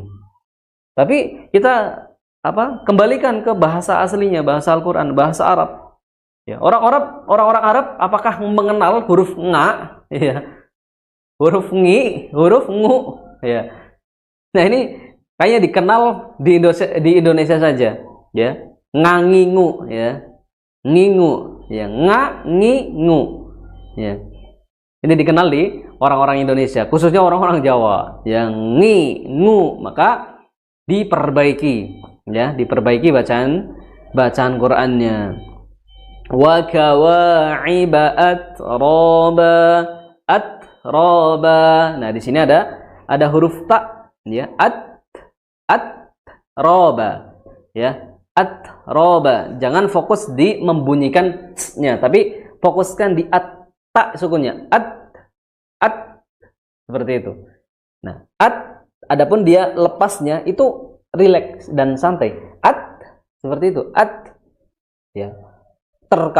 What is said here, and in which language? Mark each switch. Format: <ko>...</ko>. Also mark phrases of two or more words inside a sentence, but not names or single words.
<id>Tapi kita kembalikan ke bahasa aslinya, bahasa Al-Qur'an, bahasa Arab. Ya, orang-orang Arab apakah mengenal huruf nga, ya? Huruf ngi, huruf ngu, ya. Nah, ini kayaknya dikenal di Indonesia saja, ya. Ngangingu, ya. Ngingu, ya. Nga, ngi, ngu, ya. Ini dikenal di orang-orang Indonesia, khususnya orang-orang Jawa, yang ngi, ngu, maka diperbaiki, ya, diperbaiki bacaan Qur'annya.</id> <ar>وكواعب أترابا، رابا.</ar> <id>Nah, di sini ada huruf ta, ya, roba, ya, roba. Jangan fokus di membunyikan nya, tapi fokuskan di ta sukunnya, seperti itu. Nah, adapun dia lepasnya itu rileks dan santai, seperti itu, ya.</id>